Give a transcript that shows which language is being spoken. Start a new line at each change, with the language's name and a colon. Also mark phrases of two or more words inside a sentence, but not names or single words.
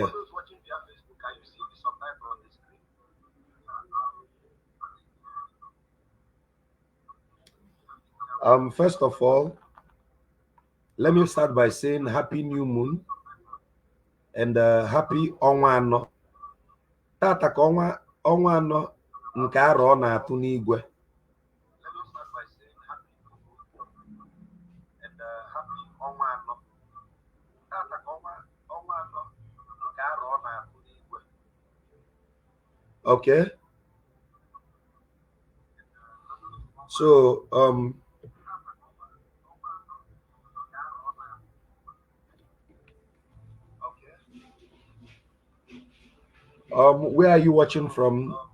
English: For those watching via Facebook, are you seeing the subtitle on the screen? First of all, let me start by saying Happy New Moon and Happy Onwa.
Igbo: Tata ka ọnwa anọ nke arọ ọ na-atụ n'igwe.
English: Let me start by saying happy new moon and happy
Igbo: ọnwa anọ. Tata ka ọnwa anọ nke arọ ọ na-atụ n'igwe.
English: Okay. So where are you watching from?